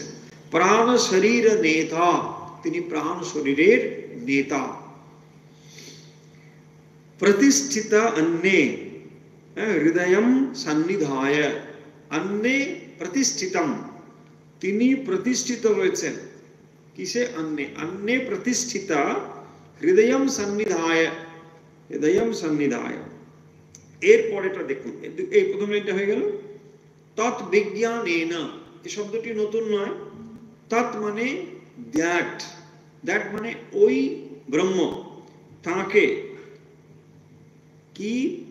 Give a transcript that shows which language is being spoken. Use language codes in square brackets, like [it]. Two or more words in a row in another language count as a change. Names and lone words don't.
[bn] প্রাণ শরীর নেতা, তিনি প্রাণ শরীরের নেতা। [sa] প্রতিষ্ঠিত অন্যে হৃদয়ম সন্নিধায়, অন্যে প্রতিষ্ঠিতম, [bn] তিনি প্রতিষ্ঠিত হয়েছেন। কিসে? [sa] अन्ने अन्ने प्रतिष्ठिता हृदयम सन्निधाय, हृदयम सन्निधाय। [bn] এর পরেটা দেখুন, এই প্রথম লাইনটা হয়ে গেল। [sa] তৎ বিজ্ঞানেন, [bn] এই শব্দটি নতুন নয়। তৎ মানে দ্যাট, দ্যাট মানে ওই ব্রহ্ম, তাকে কি?